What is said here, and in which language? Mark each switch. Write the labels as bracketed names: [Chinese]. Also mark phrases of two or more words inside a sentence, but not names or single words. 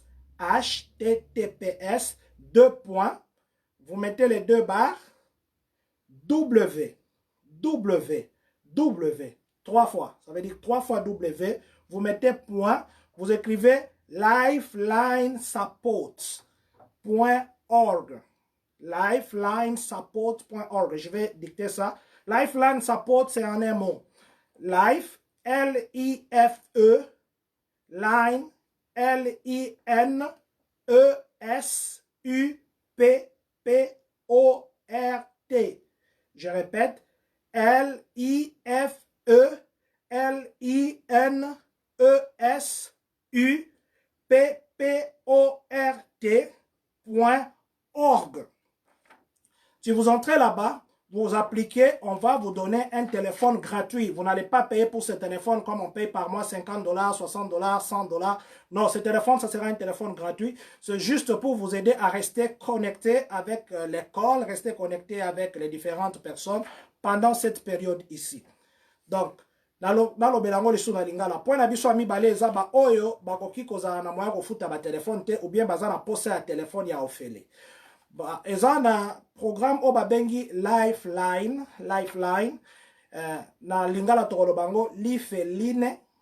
[French] HTTPS, vous mettez les 2 barres, W, 3 fois, ça veut dire 3 fois W, vous mettez point, vous écrivez lifelinesupport.org. Lifelinesupport.org. Je vais dicter ça. Lifeline Support, c'est en un mot. Life, L-I-F-E, line, L-I-N-E-S-U-P-P-O-R-T. Je répète, L-I-F-E-L-I-N-E-S-U-P-P-O-R-T.org. Si vous entrez là-bas, vous appliquez, on va vous donner un téléphone gratuit. Vous n'allez pas payer pour ce téléphone comme on paye par mois 50 $, 60 $, 100 $. Non, ce téléphone, ça sera un téléphone gratuit. C'est juste pour vous aider à rester connecté avec l'école, rester connecté avec les différentes personnes pendant cette période ici. Donc, [Lingala] nalobelango lisu na lingala point na biso mibale eza ba oyo bakoki kozala na moya kofuta ba telefone te [French] ou bien [Lingala] baza na posa ya telefone ya ofele. Bah, eza na programme o babengi Lifeline, na lingala tokolo bango lifeline.